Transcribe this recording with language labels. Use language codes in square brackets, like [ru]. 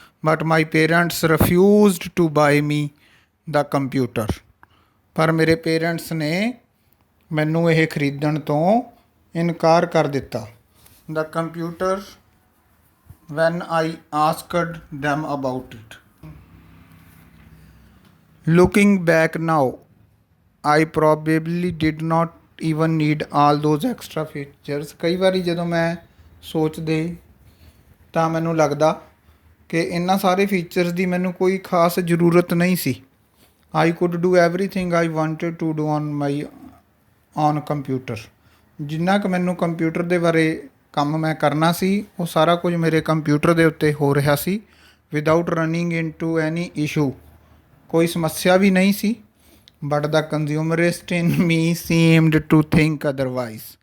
[en] But my parents refused to buy me the computer. [pa] ਪਰ ਮੇਰੇ parents ਨੇ ਮੈਨੂੰ ਇਹ ਖਰੀਦਣ ਤੋਂ ਇਨਕਾਰ ਕਰ ਦਿੱਤਾ। [en] The computer when I asked them about it. Looking back now, I probably did not even need all those extra features. [pa] ਕਈ ਵਾਰੀ ਜਦੋਂ ਮੈਂ ਸੋਚਦੇ ਤਾਂ ਮੈਨੂੰ ਲੱਗਦਾ ਕਿ ਇਹਨਾਂ ਸਾਰੇ ਫੀਚਰਸ ਦੀ ਮੈਨੂੰ ਕੋਈ ਖਾਸ ਜ਼ਰੂਰਤ ਨਹੀਂ ਸੀ। [en] I could do everything I wanted to do on my own computer. [pa] ਜਿੰਨਾ ਕੁ ਮੈਨੂੰ ਕੰਪਿਊਟਰ ਦੇ ਬਾਰੇ ਕੰਮ ਮੈਂ ਕਰਨਾ ਸੀ ਉਹ ਸਾਰਾ ਕੁਝ ਮੇਰੇ ਕੰਪਿਊਟਰ ਦੇ ਉੱਤੇ ਹੋ ਰਿਹਾ ਸੀ, [en] Without running into any issue. [pa] ਕੋਈ ਸਮੱਸਿਆ ਵੀ ਨਹੀਂ ਸੀ। [en] But the consumerist in me seemed to think otherwise.